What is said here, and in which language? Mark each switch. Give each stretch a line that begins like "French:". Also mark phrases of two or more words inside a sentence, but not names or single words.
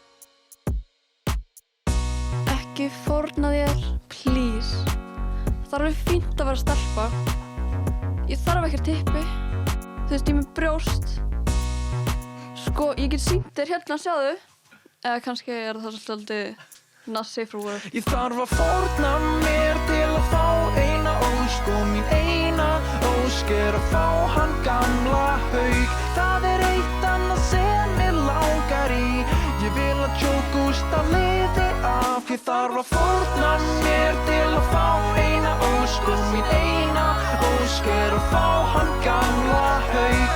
Icelandic: Ekki fórna þér, please. Það er alveg fínt að vera stelpa. Ég þarf ekkert tippi. Þú veist, ég er með brjóst. Sko, ég get sýnt þér hérna, sjáðu. Eða kannski er það svolítið
English: not safe for work.
Icelandic: Ég þarf að fórna mér til að fá eina ósk og mín eina ósk er að fá hann gamla Hauk. Það er eitt annað sem mig langar í. Ég vil að Chogusta lifi af. Ég þarf að fórna mér til að fá eina ósk og mín eina ósk er að fá hann gamla Hauk.